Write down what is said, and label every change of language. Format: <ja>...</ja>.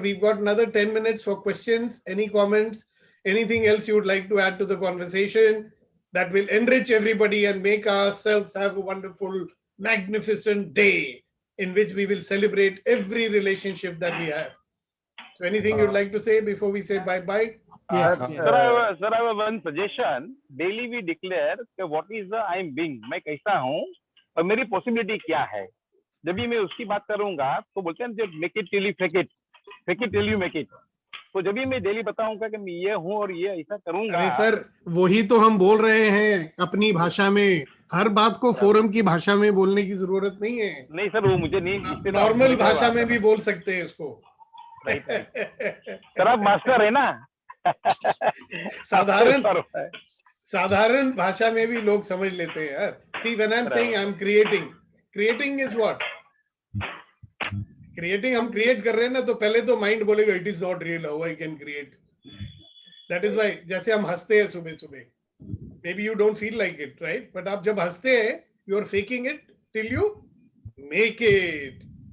<en>We've got another 10 minutes for questions. Any comments? Anything else you would like to add to the conversation that will enrich everybody and make ourselves have a wonderful, magnificent day in which we will celebrate every relationship that we have. So anything you'd like to say before we say bye-bye? Yes. Sir, I have one suggestion. Daily we declare कि what is the I am being.</en> <hi>मैं कैसा हूँ और मेरी possibility क्या है. जब भी मैं उसकी बात करूँगा तो बोलते हैं जो</hi> <en>make it till you fake it till you make it.</en> <hi>तो जब भी मैं डेली बताऊंगा कि मैं ये हूँ और ये ऐसा करूँगा. अरे सर, वही तो हम बोल रहे हैं अपनी भाषा में. हर बात को फोरम की भाषा में बोलने की जरूरत नहीं है. नहीं सर, वो मुझे नहीं. नॉर्मल भाषा में भी बोल सकते हैं इसको. सर आप मास्टर है ना. साधारण भाषा में भी लोग समझ लेते हैं यार.</hi> <en>See, when I'm saying I'm creating is what? Creating,</en> <hi>हम create कर रहे हैं ना, तो पहले तो माइंड बोलेगा</hi> <en>it is not real, how I can create. That is why,</en> <hi>जैसे हम हंसते हैं सुबह सुबह,</hi> <en>maybe you don't feel like it, right? But</en> <hi>आप जब हंसते हैं,</hi> <en>you are faking it till you make it.</en>